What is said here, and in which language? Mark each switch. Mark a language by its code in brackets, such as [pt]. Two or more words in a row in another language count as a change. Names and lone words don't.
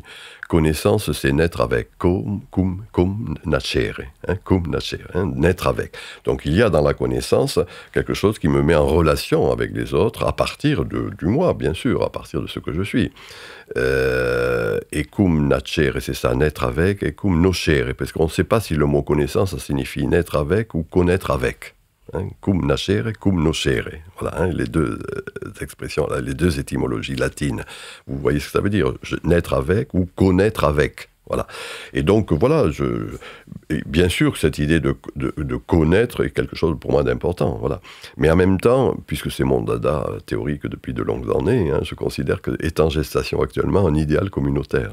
[fr] Connaissance, c'est naître avec, [la] cum nascere, [fr] naître avec. Donc il y a dans la connaissance quelque chose qui me met en relation avec les autres, à partir du moi, bien sûr, à partir de ce que je suis. Et [la] cum nascere, [fr] c'est ça, naître avec, [la] et cum nocere, [fr] parce qu'on ne sait pas si le mot connaissance, ça signifie naître avec ou connaître avec. [la] Cum nascere, cum nocere. [fr] Voilà, les deux expressions, les deux étymologies latines. Vous voyez ce que ça veut dire, naître avec ou connaître avec. Voilà. Et donc, voilà, et bien sûr que cette idée de connaître est quelque chose pour moi d'important. Voilà. Mais en même temps, puisque c'est mon dada théorique depuis de longues années, je considère que est en gestation actuellement un idéal communautaire.